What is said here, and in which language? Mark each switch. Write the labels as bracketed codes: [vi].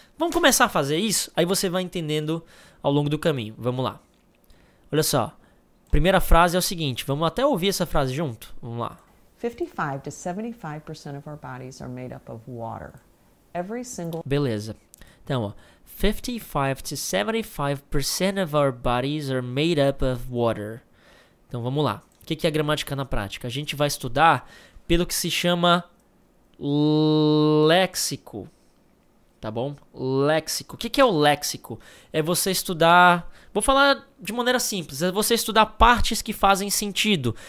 [pt] Vamos começar a fazer isso? Aí você vai entendendo ao longo do caminho. Vamos lá. Olha só. Primeira frase é o seguinte. Vamos até ouvir essa frase junto? Vamos lá. [en] 55 to 75% of our bodies are made up of water. Every single... [pt] Beleza. Então, ó. [en] 55 to 75% of our bodies are made up of water. [pt] Então, vamos lá. O que é a gramática na prática? A gente vai estudar pelo que se chama léxico. Tá bom? Léxico. O que é o léxico? É você estudar... Vou falar de maneira simples. É você estudar partes que fazem sentido.